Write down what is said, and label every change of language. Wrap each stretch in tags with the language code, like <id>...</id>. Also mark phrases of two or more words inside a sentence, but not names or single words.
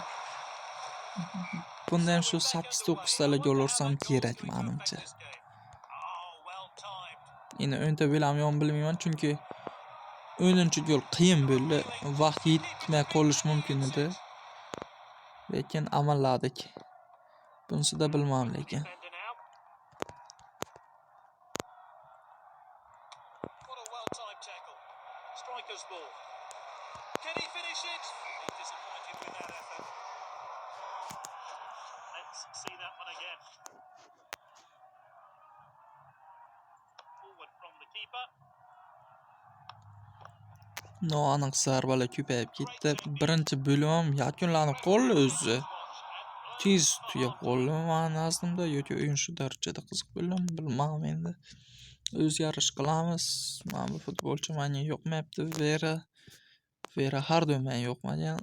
<uz>Bunda ham shu 8-9 tala gol ursam kerak menimcha. Endi o'nta bo'lamni yo'q bilmayman, chunki 10-gol qiyin bo'ldi. Vaqt yetmay qolish mumkin edi. Lekin amalladik. Bunisida bilmadim lekin.</uz> <en>Can he finish it? He's disappointed with that effort. Let's see that one again. Forward from the keeper.</en> <uz>Noaniq zarbalar ko'payib ketdi. Birinchi bo'lim ham yakunlanib qoldi o'zi. Tez tugab qoldi. Men nazdimda yoki o'yin shu darajada qiziq bo'ldimi, bilmadim endi. O'zgarish qilamiz. Mana bu futbolchi menga yoqmayapti. Vera har doim menga yoqmagan.</uz>